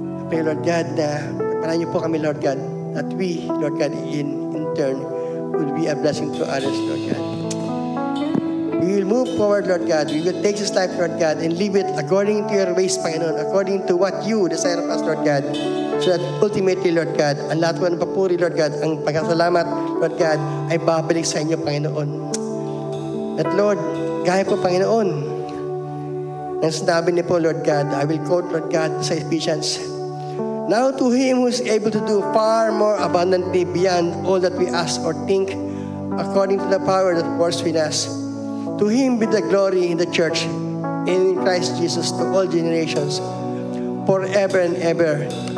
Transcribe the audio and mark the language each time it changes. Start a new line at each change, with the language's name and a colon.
English: Pray, Lord God,
Filipino: na pagpalaan niyo po kami,
English: Lord God, that we, Lord God, in turn, will be a blessing to others, Lord God. We will move forward, Lord God. We will take this life, Lord God, and live it according to your ways, Panginoon, according to what you desire of us, Lord God. So that ultimately,
Filipino: Lord God, ang lahat ng papuri, Lord God, ang pagkasalamat, Lord God, ay babalik sa inyo, Panginoon.
English: At Lord,
Filipino: gaya po, Panginoon, ang sinabi niyo po,
English: Lord God, I will quote, Lord God, sa Ephesians, now to Him who is able to do far more abundantly beyond all that we ask or think, according to the power that works with us, to Him be the glory in the church and in Christ Jesus to all generations, forever and ever.